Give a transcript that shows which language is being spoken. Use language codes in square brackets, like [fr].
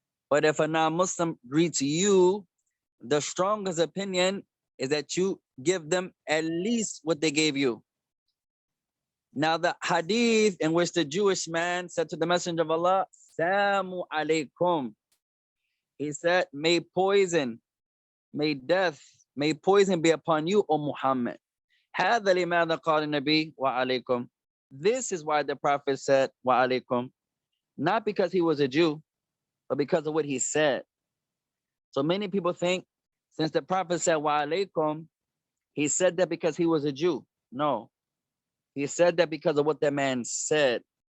[en] But if a non-Muslim greets you, the strongest opinion is that you give them at least what they gave you. Now the hadith in which the Jewish man said to the Messenger of Allah, Samu alaikum. He said, may poison, may death, may poison be upon you, O Muhammad. [ar] هذا لماذا قال النبي وعليكم. [en] This is why the Prophet said wa alaikum, not because he was a Jew, but because of what he said. So many people think since the Prophet said wa alaikum, he said that because he was a Jew. No, he said that because of what that man said.